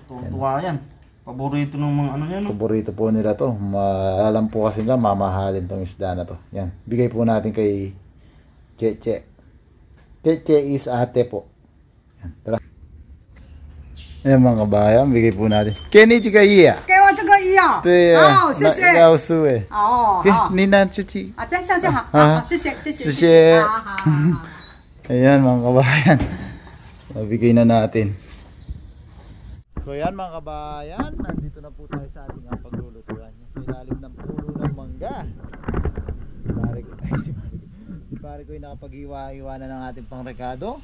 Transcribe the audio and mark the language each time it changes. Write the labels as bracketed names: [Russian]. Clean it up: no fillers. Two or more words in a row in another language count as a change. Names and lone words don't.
[Filipino] Tuwa yan. Paborito ng mga ano yan. No? Paborito po nila to. Alam po kasi nila mamahalin tong isda na to. Yan, bigay po natin kay Cheche. Cheche is ate po. Yan, tara. Ayan mga kabayan, bigay po natin. Kenny chika iya. [Chinese] 给我这个一样。对呀，好，谢谢。要输哎。哦，给好。你拿出去。啊，这样就好。啊好，谢谢，谢谢，谢谢好好好。 [Filipino] Ayan mga kabayan. Mabigay na natin. So yan mga kabayan, nandito na po tayo sa ating paglulutuan. Sa ilalim ng puno ng mangga. Si pare ko ay nakapag-iwa-iwa na ng ating pangrekado.